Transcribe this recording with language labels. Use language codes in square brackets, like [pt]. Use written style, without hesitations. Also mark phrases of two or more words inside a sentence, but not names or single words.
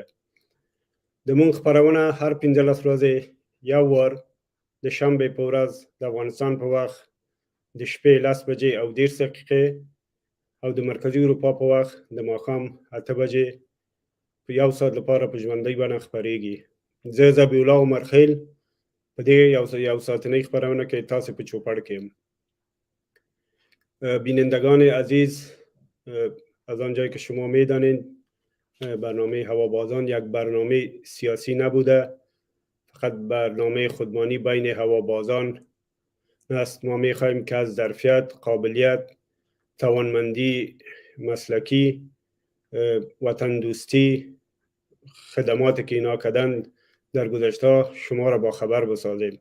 [ps] د مونږ خپرونه هر 15 ورځې یو وار د شنبه په ورځ د افغانستان په وخت د شپې 10 بجې او 10 دقیقې او د مرکزی اروپا په وخت د ماښام 8 بجې په یو ساعت لپاره په ژوندۍ بڼه خپریږي. زه ذبیح الله عمر خیل په دې یو ساعتنۍ خپرونه کې تاسو په چوپړ کې یم. [fa] بینندگان عزیز، از آنجایی که شما میدانید برنامه هوابازان یک برنامه سیاسی نبوده، فقط برنامه خودمانی بین هوابازان است. ما میخواهیم که از ظرفیت، قابلیت، توانمندی مسلکی، وطن دوستی، خدماتی که اینا کردن در گذشته شما را با خبر بسازیم.